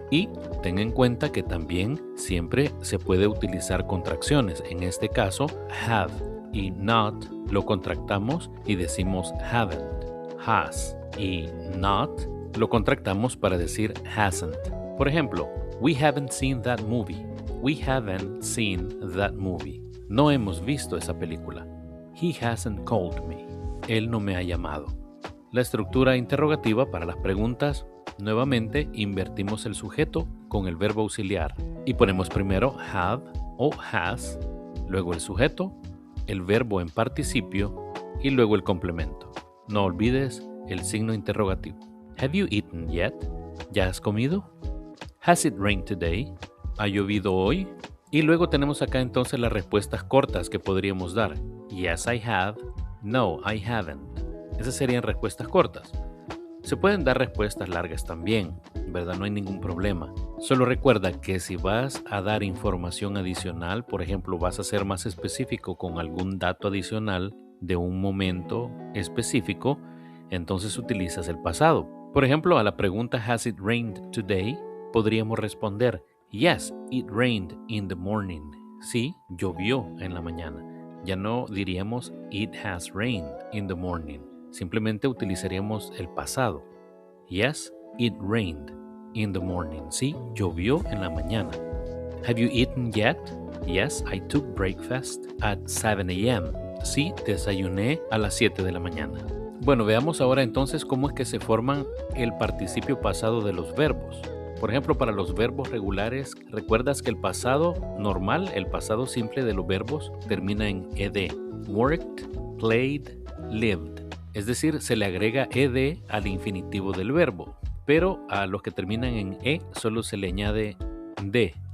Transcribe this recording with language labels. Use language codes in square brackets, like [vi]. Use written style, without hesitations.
[es] Y ten en cuenta que también siempre se puede utilizar contracciones. En este caso, have y not lo contractamos y decimos haven't. Has y not lo contractamos para decir hasn't. Por ejemplo, [en] we haven't seen that movie. We haven't seen that movie. [es] No hemos visto esa película. [en] He hasn't called me. [es] Él no me ha llamado. La estructura interrogativa para las preguntas, nuevamente invertimos el sujeto con el verbo auxiliar y ponemos primero have o has, luego el sujeto, el verbo en participio y luego el complemento. No olvides el signo interrogativo. [en] Have you eaten yet? [es] ¿Ya has comido? [en] Has it rained today? [es] ¿Ha llovido hoy? Y luego tenemos acá entonces las respuestas cortas que podríamos dar. [en] Yes, I have. No, I haven't. [es] Esas serían respuestas cortas. Se pueden dar respuestas largas también, ¿verdad? No hay ningún problema. Solo recuerda que si vas a dar información adicional, por ejemplo, vas a ser más específico con algún dato adicional de un momento específico, entonces utilizas el pasado. Por ejemplo, a la pregunta [en] ¿Has it rained today? [es] Podríamos responder [en] Yes, it rained in the morning. [es] Sí, llovió en la mañana. Ya no diríamos [en] It has rained in the morning. [es] Simplemente utilizaríamos el pasado. [en] Yes, it rained in the morning. [es] Sí, llovió en la mañana. [en] Have you eaten yet? Yes, I took breakfast at 7 a.m. [es] Sí, desayuné a las 7 de la mañana. Bueno, veamos ahora entonces cómo es que se forman el participio pasado de los verbos. Por ejemplo, para los verbos regulares, ¿recuerdas que el pasado normal, el pasado simple de los verbos, termina en ed? [en] Worked, played, lived. [es] Es decir, se le agrega ed al infinitivo del verbo, pero a los que terminan en e solo se le añade d.